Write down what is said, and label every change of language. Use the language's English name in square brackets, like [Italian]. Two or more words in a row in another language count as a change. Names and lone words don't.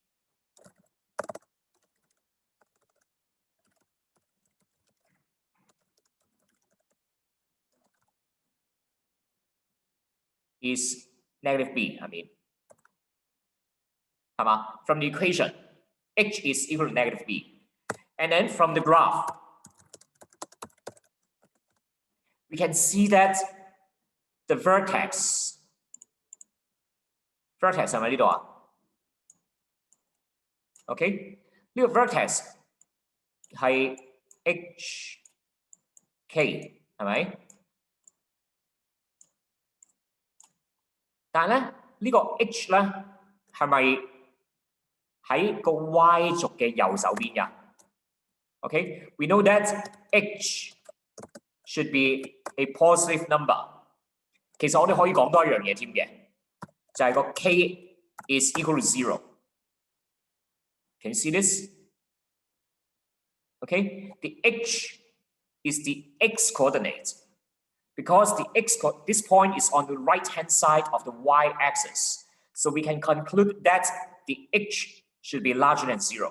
[English] Is negative b, I mean. From the equation, h is equal to negative b. And then from the graph, we can see that the vertex [Cantonese] 係咪呢度啊 [English] ？OK， [Cantonese] 呢個 vertex 係 HK 係咪？但係咧呢個 H 咧係咪喺個 Y 軸嘅右手邊㗎 ？OK， [English] we know that H should be a positive number。 [Cantonese] 其實我哋可以講多一樣嘢添嘅，就係個 K [English] is equal to 0。 Can you see this? Okay, the H is the x coordinate because this point is on the right hand side of the y axis. So we can conclude that the H should be larger than 0.